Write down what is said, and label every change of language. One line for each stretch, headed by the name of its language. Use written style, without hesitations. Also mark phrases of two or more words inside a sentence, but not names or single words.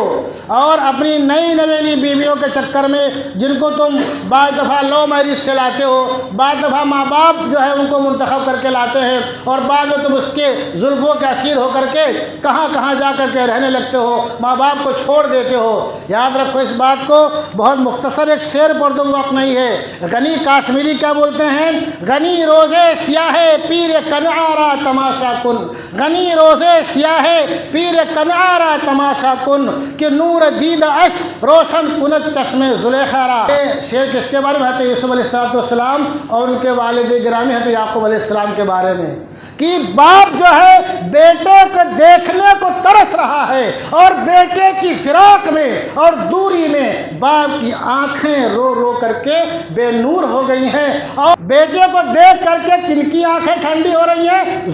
Urdu: اور اپنی نئی نویلی بیویوں کے چکر میں جن کو تم بعض دفعہ لو میرج سے لاتے ہو، بعض دفعہ ماں باپ جو ہے ان کو منتخب کر کے لاتے ہیں، اور بعد میں تم اس کے زلفوں کے اسیر ہو کر کے کہاں کہاں جا کر کے رہنے لگتے ہو، ماں باپ کو چھوڑ دیتے ہو۔ یاد رکھو اس بات کو، بہت مختصر ایک شعر پڑھ دوں، وقت نہیں ہے۔ غنی کاشمیری کیا بولتے ہیں؟
Persian: غنی روزے سیاہ پیر کنعارا تماشا کن، غنی روزے سیاہ پیر کنعارا تماشا کن، کہ نور دید اش روشن کند چشم زلیخا را۔
Urdu: یہ شعر کس کے بارے میں؟ حضرت یوسف علیہ السلام اور ان کے والد گرامی حضرت یعقوب علیہ السلام کے بارے میں، کہ باپ جو ہے بیٹے کو دیکھنے کو ترس رہا ہے، اور بیٹے کی فراق میں اور دوری میں باپ کی آنکھیں رو رو کر کے بے نور ہو گئی ہیں، اور بیٹے کو دیکھ کر کے کن کی آنکھیں ٹھنڈی ہو رہی ہیں؟